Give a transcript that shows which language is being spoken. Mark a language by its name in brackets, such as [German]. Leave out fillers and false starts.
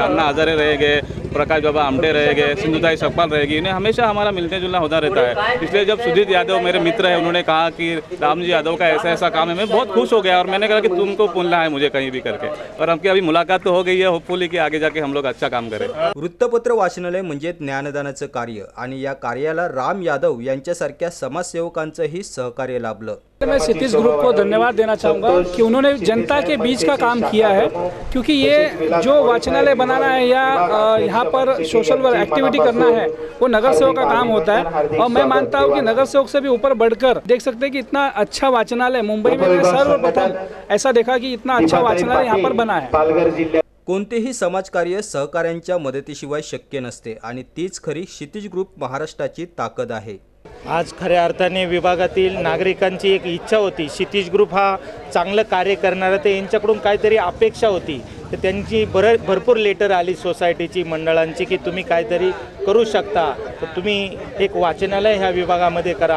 [Hindi] अन्ना हजारे रहेंगे, प्रकाश बाबा आमटे रहेंगे, सिंधुताई सकपाल रहेगी, इन्हें हमेशा हमारा मिलने जुलना होता रहता है। इसलिए जब सुजीत यादव मेरे मित्र हैं उन्होंने कहा कि रामजी यादव का ऐसा ऐसा काम है, मैं बहुत खुश हो गया और मैंने कहा कि तुमको बोलना है मुझे कहीं भी करके। और हमकी अभी मुलाकात तो हो गई है, होपफुली कि आगे जाके हम लोग अच्छा काम करें। [Marathi] वृत्तपत्र वाचनालय म्हणजे ज्ञानदानाचं कार्य आणि या कार्याला राम यादव यांच्यासारख्या समाजसेवकांचंही सहकार्य लाभलं। [Hindi] मैं क्षितिज ग्रुप को धन्यवाद देना चाहूँगा कि उन्होंने जनता के बीच का काम किया है, क्योंकि ये जो वाचनालय बनाना है या यहाँ पर सोशल वर्क एक्टिविटी करना है वो नगर सेवक का काम होता है। और मैं मानता हूँ कि नगर सेवक से भी ऊपर बढ़कर देख सकते हैं कि इतना अच्छा वाचनालय मुंबई में सर्वप्रथम ऐसा देखा कि इतना अच्छा वाचनालय यहाँ पर बना है। [Marathi] कोणतेही समाजकार्य सहकार्यांच्या मदतीशिवाय शक्य नसते आणि तीच खरी क्षितिज ग्रुप महाराष्ट्राची ताकद आहे। आज खऱ्या अर्थाने विभागातील नागरिकांची एक इच्छा होती, क्षितिज ग्रुप हा चांगलं कार्य करणारा, ते यांच्याकडून काहीतरी अपेक्षा होती। तर त्यांची भरपूर लेटर आली सोसायटीची मंडळांची की तुम्ही काहीतरी करू शकता, तर तुम्ही एक वाचनालय ह्या विभागामध्ये करा।